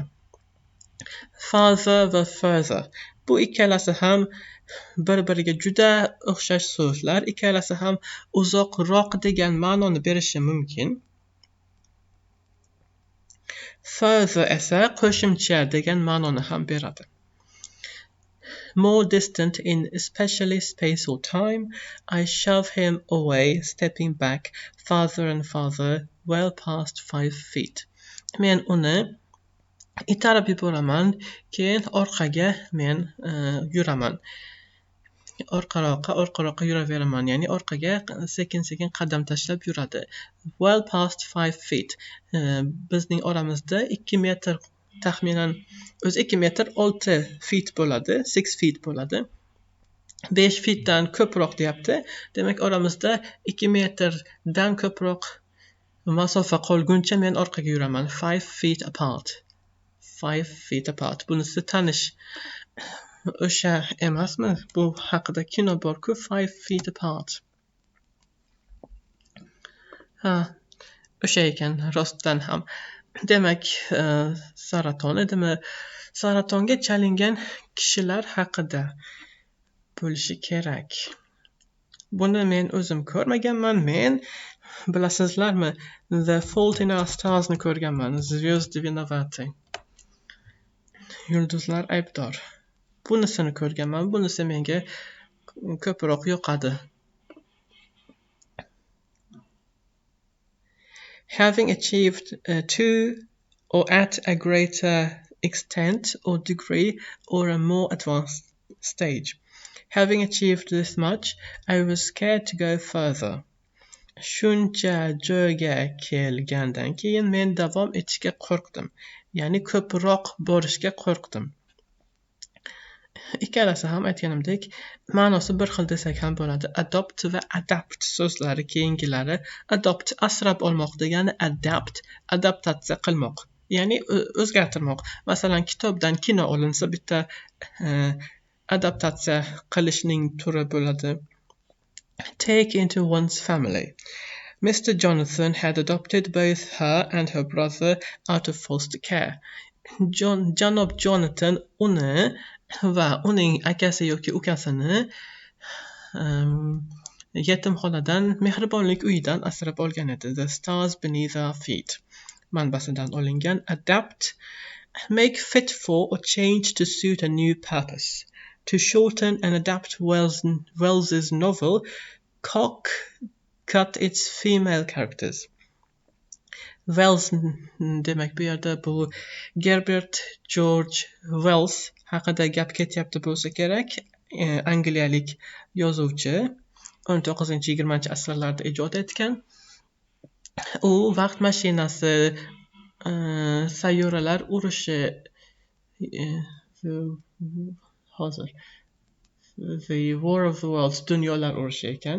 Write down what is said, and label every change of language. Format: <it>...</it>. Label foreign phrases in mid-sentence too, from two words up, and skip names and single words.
<uz>Father va further. Bu ikkalasi ham bir-biriga juda o'xshash so'zlar. Ikkalasi ham uzoqroq degan ma'noni berishi mumkin. Further esa qo'shimcha degan ma'noni ham beradi.</uz> <en>More distant in especially space or time, I shove him away, stepping back farther and farther, well past 5 feet.</en> <uz>Men uni itarib yuboraman, keyin orqaga men yuraman. orqaroqqa yuraveraman, ya'ni orqaga sekin qadam tashlab yuradi.</uz> <en>Well past 5 feet.</en> <uz>Bizning oramizda 2 metr, taxminan o'zi 2 metr 6 feet bo'ladi, 6 feet bo'ladi. 5 feetdan ko'proq deyapti. Demak, oramizda 2 metrdan ko'proq masofa qolguncha men orqaga yuraman.</uz> <en>5 feet apart. 5 feet apart.</en> <uz>Bunisi tanish. O'sha emasmi? Bu haqida kino bor-ku,</uz> <en>5 feet apart.</en> <uz>Ha, o'sha ekan rostdan ham. Demak, saraton edimi? Saratonga chalingan kishilar haqida bo'lishi kerak. Buni men o'zim ko'rmaganman. Men, bilasizlarmi, The Fault in Our Stars'ni ko'rganman.</uz> <ru>Звезды виноваты.</ru> <uz>Yulduzlar aybdor. Bunisini ko'rganman. Bunisi menga ko'proq yoqadi.</uz> <en>Having achieved to or at a greater extent or degree or a more advanced stage. Having achieved this much, I was scared to go further.</en> <uz>Shuncha joyga kelgandan keyin men davom etishga qo'rqdim. Ya'ni ko'proq borishga qo'rqdim. Ikkalasi ham aytganimdek, ma'nosi bir xil desak ham bo'ladi. Adopt va adapt so'zlari keyingilari. Adopt asrab olmoq degani, adapt adaptatsiya qilmoq. Ya'ni o'zgartirmoq. Masalan, kitobdan kino olinsa bitta adaptatsiya qilishning turi bo'ladi.</uz> <en>Take into one's family. Mr. Jonathan had adopted both her and her brother out of foster care.</en> <uz>Janob Jonathan uni va uning akasi yoki ukasini yetimxonadan, mehribonlik uyidan asrab olgan edi. The Stars Beneath Our Feet manbasidan olingan.</uz> <en>Adapt, make fit for or change to suit a new purpose. To shorten and adapt Wells's novel, Cock cut its female characters.</en> <uz>Wells demak bu yerda bu Gerbert George Wells haqida gap ketyapti bo'lsa kerak. Angliyalik yozuvchi 19-20 asrlarda ijod etgan. U vaqt mashinasi, sayyoralar urushi, hozir The War of the Worlds, dunyolar urushi ekan.</uz>